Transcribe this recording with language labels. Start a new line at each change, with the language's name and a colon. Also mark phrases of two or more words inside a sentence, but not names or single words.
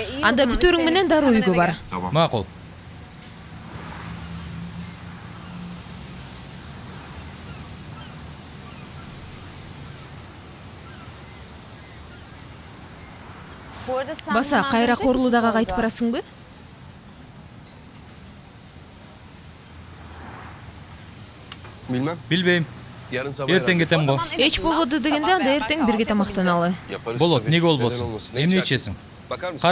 Kyrgyz: Анда бүтөрүң менен дароо үйгө бар. Макул. Баса, кайра Корлуудага кайтып барасыңбы?
Turkish: Bilmem.
Kyrgyz: Билбейм.
Turkish: Yarın sabah
Kyrgyz: Эртең кетем го. Эч болбоду дегенде анда эртең бирге тамактаналы.
Turkish: yaparız.
Kyrgyz: Болот,
Turkish: tabii.
Kyrgyz: неге
Turkish: Neden
Kyrgyz: болбосун?
Turkish: olmasın? Ne
Kyrgyz: Эмне
Turkish: içersin?
Kyrgyz: ичесиң?
Turkish: Bakar mısın?